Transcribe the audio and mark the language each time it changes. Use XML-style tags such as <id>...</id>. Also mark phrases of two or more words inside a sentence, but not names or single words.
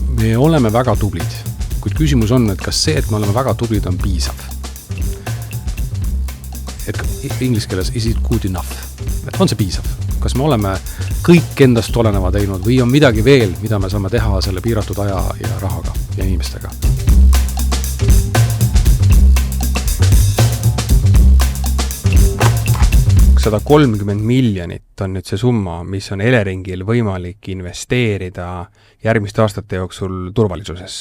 <et>Me oleme väga tublid, kuid küsimus on, et kas see, et me oleme väga tublid, on piisav. Et inglise keeles</et> <en>is it good enough?</en> <et>Et on see piisav? Kas me oleme kõik endast oleneva teinud või on midagi veel, mida me saame teha selle piiratud aja ja rahaga ja inimestega? $130 miljonit on nüüd see summa, mis on Eleringil võimalik investeerida järgmiste aastate jooksul turvalisusesse.</et>